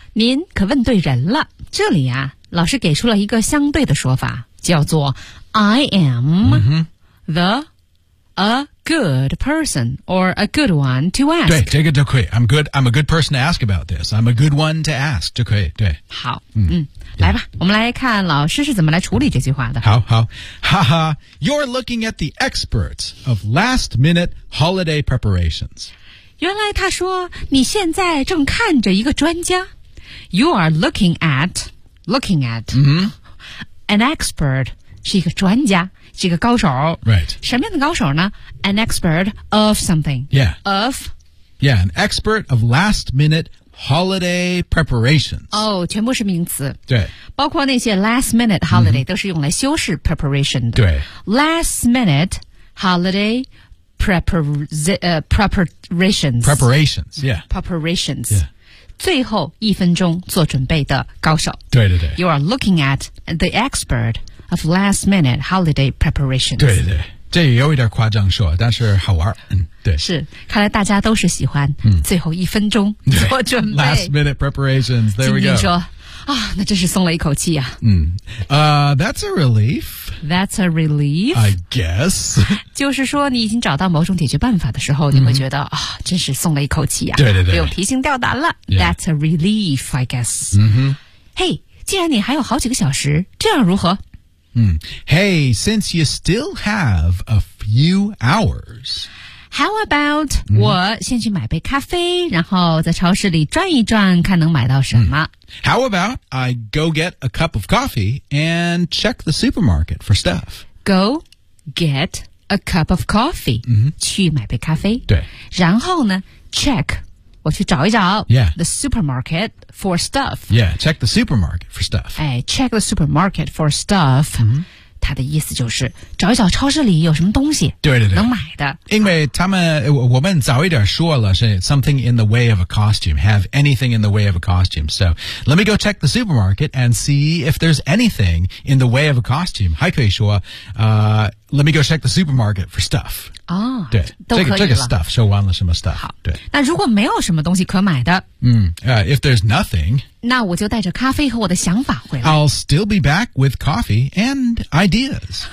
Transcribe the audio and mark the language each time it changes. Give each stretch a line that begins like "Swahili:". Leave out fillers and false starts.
Chinese: 您可问对人了。这里啊，老师给出了一个相对的说法，叫做
English: I am、the a good person or a good one to ask.
Chinese: 对，这个就可以。
English: I'm a good person to ask about this. I'm a good one to ask.
Chinese: 就可以。对。好。来吧，我们来看老师是怎么来处理这句话的。
English: 好好，哈哈 ，You're looking at the experts of last minute holiday preparations.
Chinese: 原来他说你现在正看着一个专家。
English: You are looking at、an expert
Chinese: 是一个专家，是一个高手。
English: Right.
Chinese: 什么样的高手呢 ？
English: An expert of something. Yeah. Of. Yeah, an expert of last minute. Holiday preparations.
Chinese: 哦、oh, 全部是名词。对。包括那些 last minute holiday、都是用来修饰 preparation 的。对。
English: last minute holiday preparations. Preparations, yeah. Preparations. Yeah.
Chinese: 最后一分钟做准备的高手。对对对。
English: You are looking at the expert of last minute holiday preparations.
Chinese: 对对对。这也有一点夸张说，但是好玩。对，是，看来大家都是喜欢最后一分钟做准备。
English: Last minute preparations. There we go.
Chinese: 今天说啊，那真是松了一口气啊。
English: That's a relief. That's a relief. I guess.
Chinese: 就是说，你已经找到某种解决办法的时候，你会觉得啊，真是松了一口气啊。对对对，不用提心吊胆了。
English: Yeah. That's a relief, I guess. Hey,
Chinese: 既然你还有好几个小时，这样如何？
English: Hey, since you still have a few hours, how about
Chinese: 我先去买杯咖啡，然后在超市里转一转，看能买到什么。
English: How about I go get a cup of coffee and check the supermarket for stuff? Go get a cup of coffee.
Chinese: 去买杯咖啡。对。然后呢 ，check 我去找一找。
English: Yeah. The supermarket. For stuff. Yeah, check the supermarket for stuff. 哎 check the supermarket for stuff.
Chinese: 他的意思就是找一找超市里有什么东西对对对能买的。因为他们、我们早一点说了是
English: something in the way of a costume, have anything in the way of a costume. So, let me go check the supermarket and see if there's anything in the way of a costume.
Chinese: 还可以说、
English: let me go check the supermarket for stuff. 哦
Chinese: 对都可以了。这个 stuff, 说完了什么 stuff. 好对。那如果没有什么东西可买的。
English: If there's nothing,
Chinese: 那我就带着咖啡和我的想法回来。
English: I'll still be back with coffee and ideas.